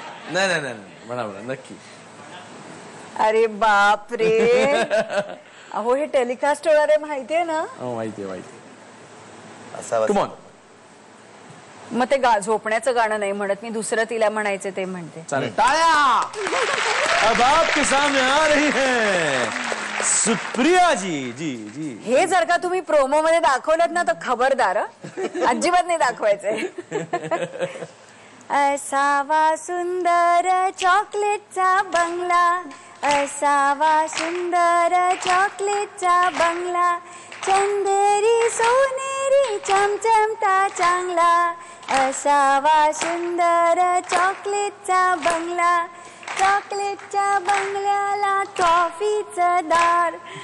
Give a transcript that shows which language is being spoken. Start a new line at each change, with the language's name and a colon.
Marathi: नाही नाही नाही म्हणा म्हणा नक्की. अरे बाप रे. अहो हे टेलिकास्ट होणार आहे माहितीये ना. माहितीये असा
English: Come on.
Marathi: मग ते झोपण्याचं गाणं नाही म्हणत मी दुसरं तिला म्हणायचं ते म्हणते. चालेल टाळ्या.
Hindi: अब आपके सामने आ रही है सुप्रिया जी. जी जी
Marathi: हे जर का तुम्ही प्रोमो मध्ये दाखवलं ना तर खबरदार अजिबात नाही दाखवायचंय. असावा सुंदर चॉकलेटचा बंगला, असावा सुंदर चॉकलेटचा बंगला, चंदेरी सोनेरी चमचमता चांगला, असावा सुंदर चॉकलेटचा बंगला, चॉकलेटच्या बंगल्याला ट्रॉफीचं दार,